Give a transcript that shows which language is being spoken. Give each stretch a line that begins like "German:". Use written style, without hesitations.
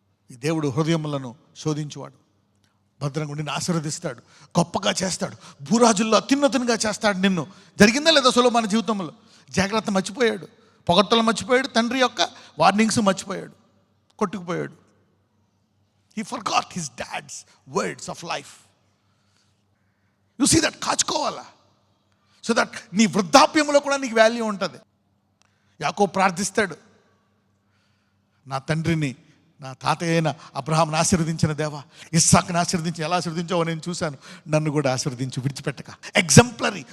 Telugu: ఈ దేవుడు హృదయములను శోధించువాడు. భద్రంగా నిన్ను ఆశీర్వదిస్తాడు, గొప్పగా చేస్తాడు, భూరాజుల్లో అత్యున్నతంగా చేస్తాడు నిన్ను. జరిగిందా లేదా సొలొమోను జీవితంలో? జాగ్రత్త మర్చిపోయాడు, పొగడ్తలు మర్చిపోయాడు, తండ్రి యొక్క వార్నింగ్స్ మర్చిపోయాడు, కొట్టుకుపోయాడు.
English: He forgot his dad's words of life. You see that?
Telugu: కాచుకోవాలా,
English: so that
Telugu: నీ వృద్ధాప్యంలో కూడా నీకు వాల్యూ ఉంటుంది. యాకోబు ప్రార్థిస్తాడు, నా తండ్రిని, నా తాతయ్య అయిన అబ్రహాంను ఆశీర్వదించిన దేవా, ఇస్సాకుని ఆశీర్వదించి ఎలా ఆశీర్వదించావో నేను చూశాను, నన్ను కూడా ఆశీర్వదించి విడిచిపెట్టక. ఎగ్జంప్లరీ.